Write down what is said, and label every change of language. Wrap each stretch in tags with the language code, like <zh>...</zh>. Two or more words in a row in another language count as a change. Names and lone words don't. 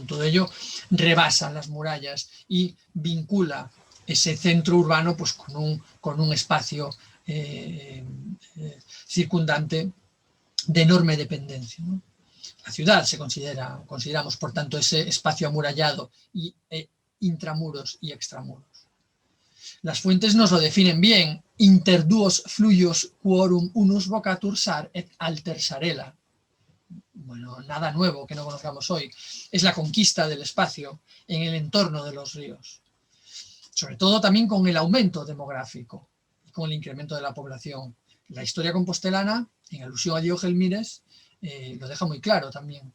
<es>Todo ello rebasa las murallas y vincula ese centro urbano pues, con un espacio circundante de enorme dependencia, ¿no? La ciudad consideramos, por tanto, ese espacio amurallado y intramuros y extramuros. Las fuentes nos lo definen bien:</es> <la>inter duos fluios quorum unus vocatur sar et alter sarela.</la> <es>Bueno, nada nuevo que no conozcamos hoy. Es la conquista del espacio en el entorno de los ríos. Sobre todo también con el aumento demográfico y con el incremento de la población. La historia compostelana, en alusión a Diego Gelmírez, lo deja muy claro también.</es>